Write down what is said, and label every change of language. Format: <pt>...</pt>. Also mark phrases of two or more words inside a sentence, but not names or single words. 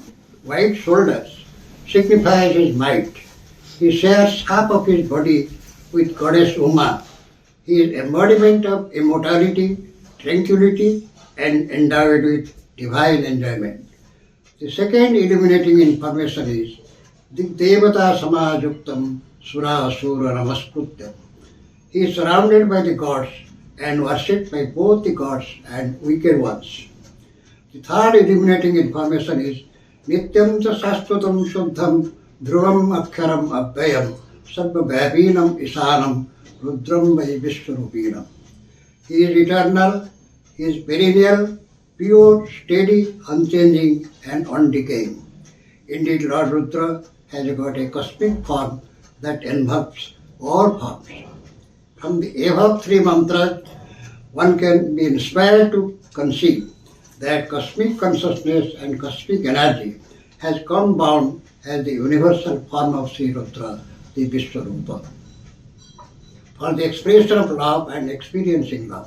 <en>White shoulders signifies his might. He shares half of his body with Goddess Uma. He is embodiment of immortality, tranquility, and endowed with divine enjoyment. The second illuminating information is</en> <sa>devata samajuktam sura asura namaskrutyam.</sa> <en>He is surrounded by the gods and worshipped by both the gods and wicked ones. The third illuminating information is</en> <sa>nityam cha sastutam shuddham dhruvam akharam abhyayam sarva bhavinam isanam rudram vai vishwarupinam.</sa> <en>He is eternal, he is perennial, pure, steady, unchanging, and undecaying. Indeed, Lord Rudra has got a cosmic form that envelops all forms. From the above three mantras, one can be inspired to conceive that cosmic consciousness and cosmic energy has come bound as the universal form of Sri Rudra, the Vishwarupa, for the expression of love and experiencing love.</en>